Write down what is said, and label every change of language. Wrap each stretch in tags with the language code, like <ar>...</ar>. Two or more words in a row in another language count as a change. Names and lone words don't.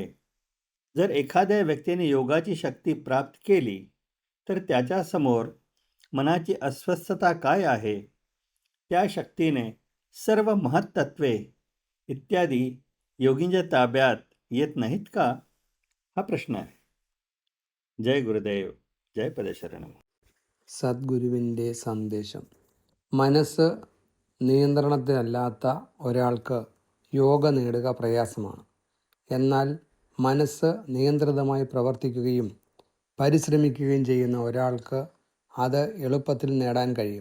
<mr>जर एखाद्या व्यक्तीने योगाची शक्ती प्राप्त केली तर त्याच्यासमोर मनाची अस्वस्थता काय आहे? त्या शक्तीने सर्व महत्त्वे इत्यादी योगींच्या ताब्यात येत नाहीत का? हा प्रश्न आहे. जय गुरुदेव, जय പദശരണം.</mr> <ml>സദ്ഗുരുവിൻ്റെ സന്ദേശം. മനസ്സ് നിയന്ത്രണത്തിലല്ലാത്ത ഒരാൾക്ക് യോഗ നേടുക പ്രയാസമാണ്. എന്നാൽ മനസ്സ് നിയന്ത്രിതമായി പ്രവർത്തിക്കുകയും പരിശ്രമിക്കുകയും ചെയ്യുന്ന ഒരാൾക്ക് അത് എളുപ്പത്തിൽ നേടാൻ കഴിയും.</ml>